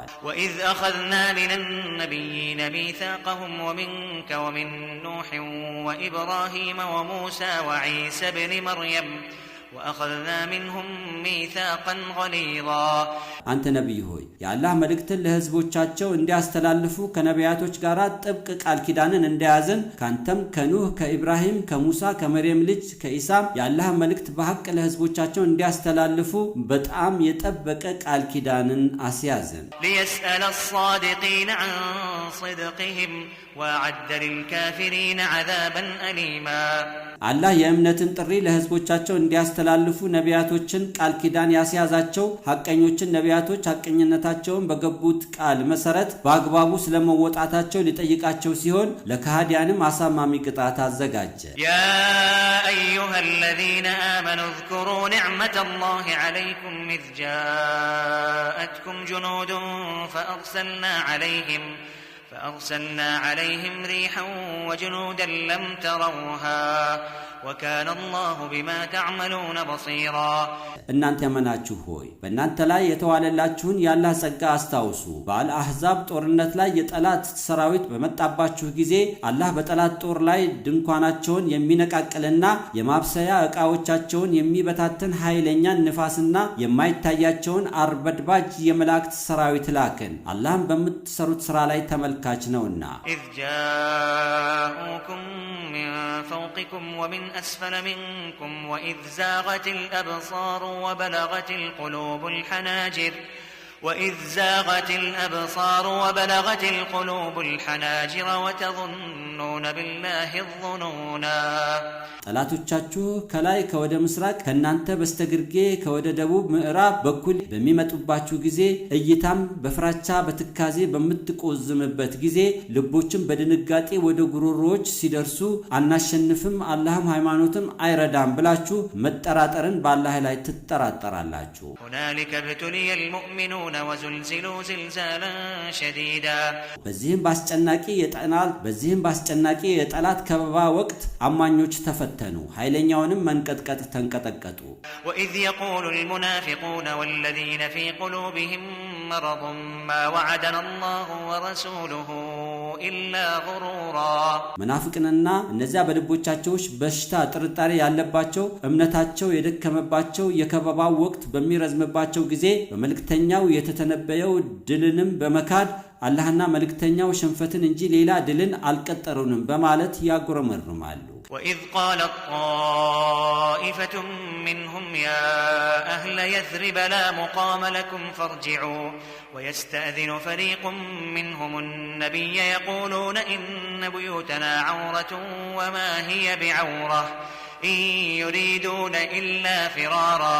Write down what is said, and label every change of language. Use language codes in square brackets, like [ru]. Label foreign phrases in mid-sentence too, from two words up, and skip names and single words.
[ar] وإذ أخذنا من النبيين ميثاقهم ومنك ومن نوح وإبراهيم وموسى وعيسى ابن مريم وأخذنا منهم ميثاقا غليظا. [am] አንተ ነብይ ሆይ የአላህ መልእክትን ለህዝቦቻቸው እንዲያስተላልፉ ከነቢያቶች ጋር ጥብቅ ቃል ኪዳንን እንደያዝን ካንተም ከኑህ ከኢብራሂም ከሙሳ ከመርየም ልጅ ከኢሳም የአላህ መልእክት በሐቅ ለህዝቦቻቸው እንዲያስተላልፉ በጣም የጠበቀ ቃል ኪዳንን አስያዝን። [ar] ليسأل الصادقين عن صدقهم وأعد للكافرين عذابا أليما. [am] አላህ የእምነትን ጥሪ ለህዝቦቻቸው እንዲያስተላልፉ ነቢያቶችን ቃል ኪዳን ያስያዛቸው ሐቀኞችን ነቢያቶች ሐቀኝነታቸውን በገቡት ቃል መሰረት በአግባቡ ስለመወጣታቸው ሊጠይቃቸው ሲሆን ለከሃዲያንም አሳማሚ ቅጣት አዘጋጀ። [ar] يا أيها الذين آمنوا اذكروا نعمة الله عليكم إذ جاءتكم جنود فأرسلنا عليهم ريحا وجنودا لم تروها وكان الله بما تعملون بصيرا [am] እናንተ ያመናችሁ ሆይ በእናንተ ላይ የተዋለላችሁን ያላህ ጸጋ አስታውሱ በአልአህዛብ ጦርነት ላይ የጠላት ሰራዊት በመጣባችሁ ጊዜ አላህ በጠላት ጦር ላይ ድንኳናቸውን የሚነቃቅልና የማብሰያ ዕቃዎቻቸውን የሚበታተን ኃይለኛ ንፋስና የማይታያቸውን አርበድባጅ የመላእክት ሰራዊት ላከን አላህም በምትሰሩት ሥራ ላይ ተመልካች ነውና [ar] إذ جاءوكم من فوقكم ومن أسفل منكم وإذ زاغت الأبصار وبلغت القلوب الحناجر وتظنون بالله الظنونا [am] ጠላቶቻችሁ ከላይ ከወደ ምስራቅ ከናንተ በስተግርጌ ከወደ ደቡብ ምዕራብ በኩል በሚመጡባችሁ ጊዜ እይታም በፍራቻ በትካዜ በመትቆዝምበት ጊዜ ልቦችም በድንጋጤ ወደ ጉሮሮዎች ሲደርሱ አናሸንፍም አላህም ሃይማኖትም አይረዳም ብላችሁ መጠራጠርን በአላህ ላይ ትጠራጠራላችሁ [ar] هنالك ابتلي المؤمنون وزلزلوا زلزالا شديدا [am] በዚህም ባስጨናቂ የጠላት ከበባ ወቅት አማኞች ተፈተኑ ኃይለኛውንም መንቀጥቀጥ ተንቀጠቀጡ [ar] وإذ يقول المنافقون والذين في قلوبهم مرض ما وعدنا الله ورسوله إلا غرورا [am] መናፍቅንና እነዚያ በልቦቻቸው በሽታ ጥርጣሬ ያለባቸው እምነታቸው የደከመባቸው የከበባው ወቅት በሚረዝምባቸው ጊዜ በመልእክተኛው የተተነበየው ድልንም በመካድ አላህና መልእክተኛው ሽንፈትን እንጂ ሌላ ድልን አልቀጠሩንም በማለት ያጉረመርማሉ [ar] وإذ قالت طائفة منهم يا أهل يثرب لا مقام لكم فارجعوا ويستأذن فريق منهم النبي يقولون إن بيوتنا عورة وما هي بعورة إن يريدون إلا فرارا